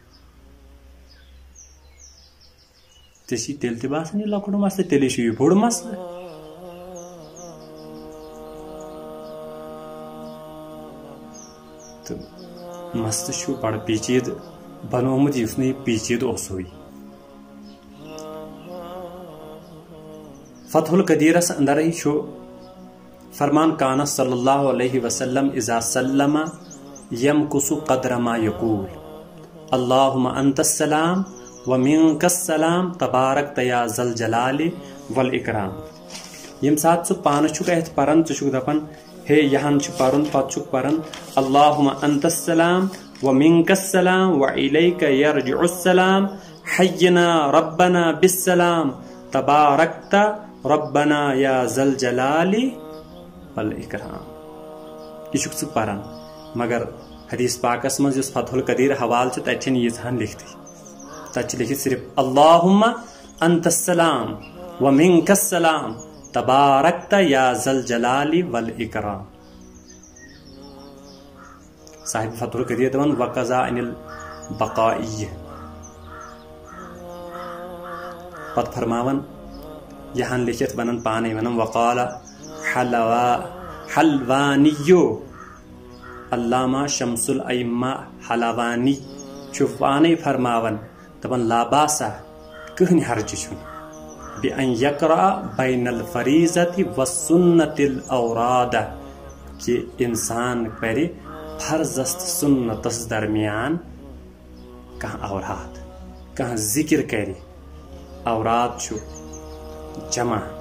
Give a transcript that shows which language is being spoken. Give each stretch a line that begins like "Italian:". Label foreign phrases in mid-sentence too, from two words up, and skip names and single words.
Kashmiri: ژےٚ چھی تیٚلہِ تہِ باسان یہِ لۄکُٹ مسلہٕ تیٚلے چھُ یہِ بوٚڑ مسلہٕ تہٕ مسلہٕ چھُ بڑٕ پیچیدٕ بنومُت یُس نہٕ یہِ پیچیدٕ اوسُے
Arabic: فتح القدیرس
Kashmiri: اندرے چھُ فرمان
Arabic: کانا صلی اللہ علیہ وسلم اذا سلم یمکس قدر ما یقول اللہم انت السلام ومنک السلام تبارک یا ذا الجلال والاکرام
Kashmiri: یم سات ژٕ پانہٕ چھُکھ اتھ پران ژٕ چھُکھ دپان ہے یہان چھُ پرُن پتہٕ چھُکھ پران
Arabic: اللہم انت السلام ومنک السلام والیک یرجع السلام حینا ربنا بالسلام تبارکت ربنا یا ذا الجلال والاکرام
Kashmiri: یہ چھُکھ ژٕ پران مگر حدیث پاکس منٛز یُس فتح القدیر حوالہٕ چھُ تتہِ چھنہٕ ییٖژہن لیکھتٕے تتہِ چھِ لیکھِتھ صرف
Arabic: اللہم انت السلام ومنک السلام تبارکت یا ذا الجلال والاکرام
Kashmiri: صاحب فتح القدیر دپان
Arabic: وقضا عن البقائی
Kashmiri: پتہٕ فرماون یہاں لیکھِتھ ونان پانے ونان وقال حلوانیو علامہ شمس الائمہ حلوانی چھُ پانے فرماون دپان
Arabic: لا باسا
Kashmiri: کٕہٕنۍ حرجہِ چھُنہٕ
Arabic: بأن یقرأ بین الفریضۃ والسنۃ الاوراد
Kashmiri: کہ انسان پرِ فرضس تہٕ سنتس درمیان کانٛہہ اوراد کانٛہہ ذکر کرِ اوراد چھُ جمع